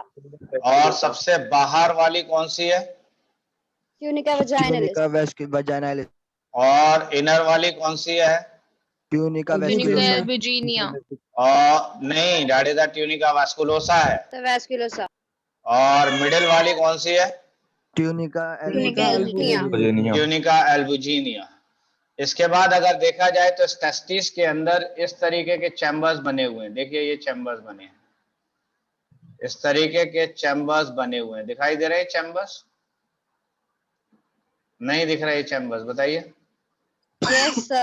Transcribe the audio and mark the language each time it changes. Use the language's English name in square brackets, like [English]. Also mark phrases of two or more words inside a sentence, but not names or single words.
[Hindi] और सबसे बाहर वाली कौन सी है? [English] Tunica vaginalis. Tunica vaginalis. [Hindi] और इनर वाली कौन सी है? [English] Tunica Tunica vasculosa. albuginea. [Hindi] और नहीं, [English] that is a tunica vasculosa है। The vasculosa. [Hindi] और मिडिल वाली कौन सी है? [English] ट्यूनिका Tunica albuginea. tunica albuginea. [Hindi] इसके बाद अगर देखा जाए तो टेस्टिस के अंदर इस तरीके के चैम्बर्स बने हुए हैं। देखिए ये चैम्बर्स बने हैं, इस तरीके के चैम्बर्स बने हुए हैं। दिखाई दे रहे हैं चैम्बर्स? नहीं दिख रहे चैम्बर्स? बताइए। [English] Yes, sir.